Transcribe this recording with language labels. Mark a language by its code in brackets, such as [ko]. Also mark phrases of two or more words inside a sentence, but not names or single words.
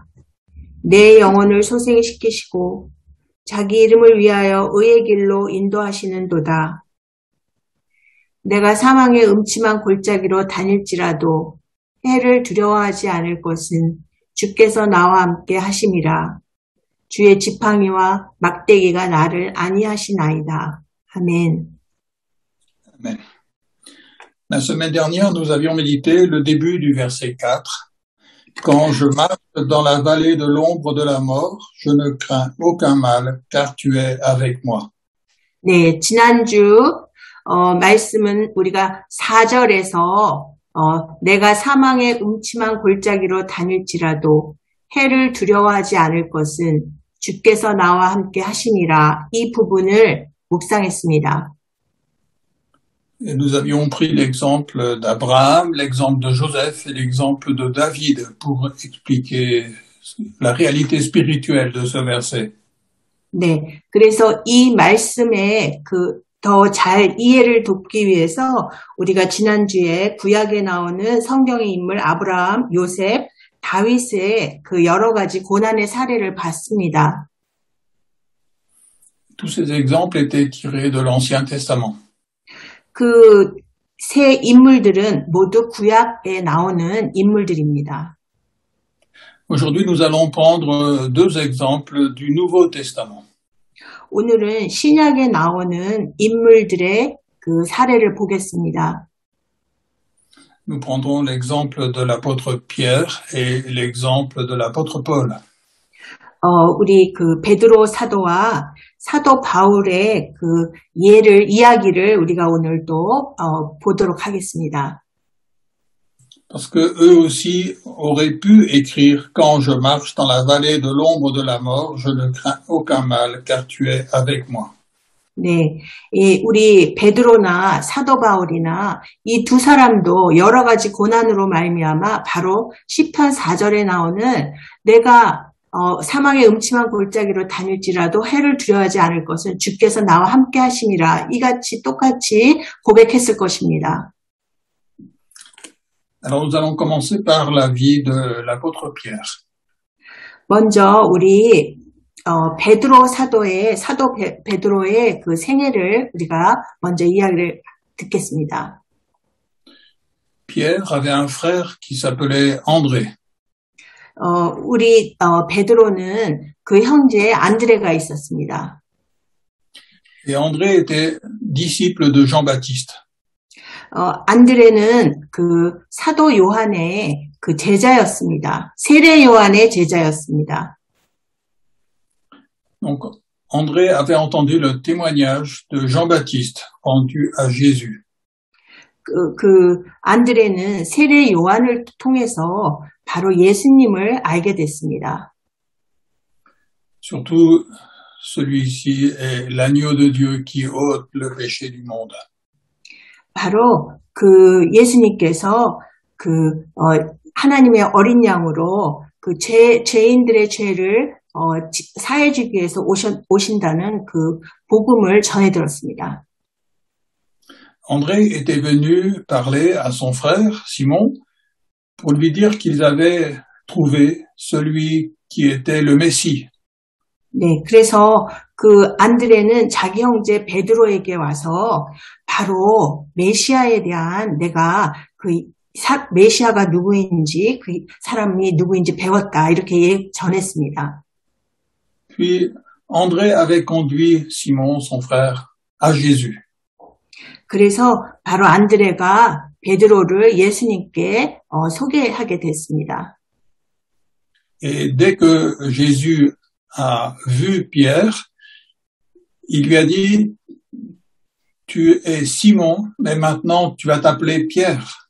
[ko] 내 영혼을 소생시키시고 자기 이름을 위하여 의의 길로 인도하시는도다. 내가 사망의 음침한 골짜기로 다닐지라도 해를 두려워하지 않을 것은 주께서 나와 함께 하심이라. 주의 지팡이와 막대기가 나를 안위하시나이다. 아멘. [fr] Amen. La semaine dernière, nous avions médité le début du verset 4. Quand je marche dans la vallée de l'ombre de la mort, je ne crains aucun mal, car tu es avec moi. [ko] 네, 지난주 말씀은 우리가 4절에서 내가 사망의 음침한 골짜기로 다닐지라도 해를 두려워하지 않을 것은 주께서 나와 함께 하시니라. 이 부분을 묵상했습니다. [fr] Et nous avions pris l'exemple d'Abraham, l'exemple de Joseph et l'exemple de David pour expliquer la réalité spirituelle de ce verset. [ko] 네, 그래서 이 말씀에 더 잘 이해를 돕기 위해서 우리가 지난주에 구약에 나오는 성경의 인물 아브라함, 요셉, 다윗의 그 여러 가지 고난의 사례를 봤습니다. [fr] Tous ces exemples étaient tirés de l'Ancien Testament. [ko] 그 세 인물들은 모두 구약에 나오는 인물들입니다. [fr] Aujourd'hui, nous allons prendre 2 exemples du Nouveau Testament. [ko] 오늘은 신약에 나오는 인물들의 그 사례를 보겠습니다. [fr] Nous prendrons l'exemple de l'apôtre Pierre et l'exemple de l'apôtre Paul. [ko] 우리 그 베드로 사도와 사도 바울의 그 이야기를 우리가 오늘 또 보도록 하겠습니다. [fr] Parce que eux aussi auraient pu écrire quand je marche dans la vallée de l'ombre de la mort, je ne crains aucun mal, car tu es avec moi. [ko] 네, 우리 베드로나 사도 바울이나 이 두 사람도 여러 가지 고난으로 말미암아 바로 시편 4절에 나오는 내가 사망의 음침한 골짜기로 다닐지라도 해를 두려워하지 않을 것은 주께서 나와 함께 하심이라. 이같이 똑같이 고백했을 것입니다. [fr] Alors nous allons commencer par la vie de l'apôtre Pierre. [ko] 먼저 우리 베드로 사도 베드로의 그 생애를 우리가 먼저 이야기를 듣겠습니다. [fr] Pierre avait un frère qui s'appelait André. [ko] 우리 베드로는 그 형제 안드레가 있었습니다. [fr] Et André était disciple de Jean-Baptiste. [ko] 안드레는 그 사도 요한의 그 제자였습니다. 세례 요한의 제자였습니다. [fr] Donc, André avait entendu le témoignage de Jean-Baptiste rendu à Jésus. [ko] 그 안드레는 세례 요한을 통해서 바로 예수님을 알게 됐습니다. [fr] Surtout, celui-ci est l'agneau de Dieu qui ôte le péché du monde. [ko] 바로 그 예수님께서 그 하나님의 어린 양으로 그 죄인들의 죄를 사해 주기 위해서 오신다는 그 복음을 전해 들었습니다. [fr] André était venu parler à son frère Simon pour lui dire qu'ils avaient trouvé celui qui était le Messie. [ko] 네, 그래서 그 안드레는 자기 형제 베드로에게 와서 바로 메시아에 대한 내가 그 메시아가 누구인지 그 사람이 누구인지 배웠다 이렇게 전했습니다. [fr] Puis André avait conduit Simon, son frère, à Jésus. [ko] 그래서 바로 안드레가 베드로를 예수님께 소개하게 됐습니다. [fr] Et dès que Jésus a vu Pierre, il lui a dit, tu es Simon, mais maintenant tu vas t'appeler Pierre.